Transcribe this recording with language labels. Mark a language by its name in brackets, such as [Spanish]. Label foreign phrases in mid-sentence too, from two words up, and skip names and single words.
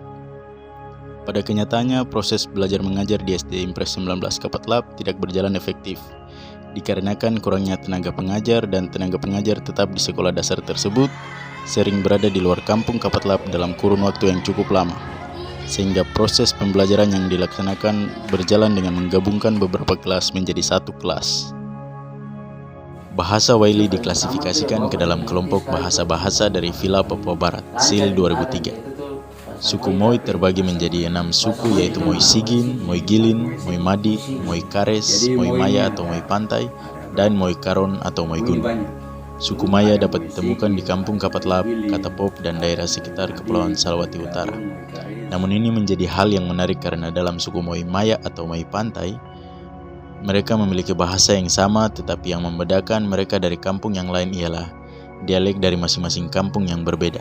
[Indonesian] Pada kenyataannya, proses belajar mengajar di SD Impres 19 Kapatlap tidak berjalan efektif, dikarenakan kurangnya tenaga pengajar, dan tenaga pengajar tetap di sekolah dasar tersebut sering berada di luar Kampung Kapatlap dalam kurun waktu yang cukup lama, sehingga proses pembelajaran yang dilaksanakan berjalan dengan menggabungkan beberapa kelas menjadi satu kelas. Bahasa Waili diklasifikasikan ke dalam kelompok bahasa-bahasa dari Villa Papua Barat, SIL 2003. Suku Moi terbagi menjadi 6 suku, yaitu Moi Sigin, Moi Gilin, Moi Madi, Moi Kares, Moi Maya atau Moi Pantai, dan Moi Karon atau Moi Gunung. Suku Maya dapat ditemukan di Kampung Kapatlap, Katapop, dan daerah sekitar Kepulauan Salawati Utara. Namun ini menjadi hal yang menarik karena dalam suku Moi Maya atau Moi Pantai, mereka memiliki bahasa yang sama, tetapi yang membedakan mereka dari kampung yang lain ialah dialek dari masing-masing kampung yang berbeda.